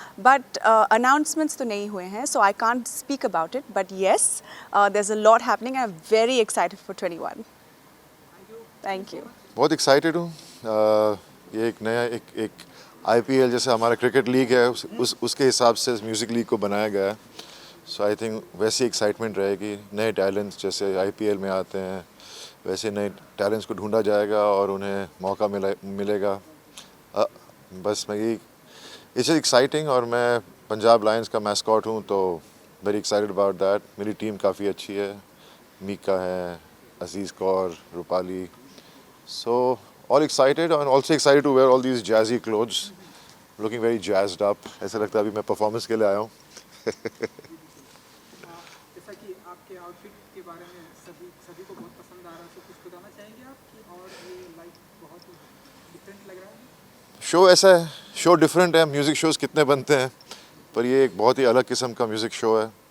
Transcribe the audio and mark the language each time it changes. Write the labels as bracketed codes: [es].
[en] But announcements [hi] तो नहीं हुए हैं, [en] so I can't speak about it. But yes, there's a lot happening and I'm very excited for 21. Thank you. [hi] बहुत excited हूँ. ये एक नया एक IPL जैसे हमारा क्रिकेट लीग है उसके हिसाब से म्यूज़िक लीग को बनाया गया है. [en] so I think [hi] वैसी एक्साइटमेंट रहेगी. नए टैलेंट्स जैसे IPL में आते हैं वैसे नए टैलेंट्स को ढूंढा जाएगा और उन्हें मौका मिलेगा. बस मैं यही [en] It's exciting. [hi] और मैं पंजाब लायंस का मैस्कॉट हूँ, तो [en] Very excited about that. [hi] मेरी टीम काफ़ी अच्छी है. मीका है, अजीज़ Kaur, Rupali. [en] So all excited and also excited to wear all these jazzy clothes, looking very jazzed up. [hi] ऐसा लगता है अभी मैं परफॉर्मेंस के लिए आया हूँ. जैसा कि आपके आउटफिट के बारे में सभी को बहुत पसंद आ रहा है, तो कुछ बताना चाहेंगे आप कि और ये लाइक बहुत डिफरेंट लग रहा है? शो ऐसा है, शो डिफरेंट है. म्यूज़िक शोज़ कितने बनते हैं, पर ये एक बहुत ही अलग किस्म का म्यूज़िक शो है.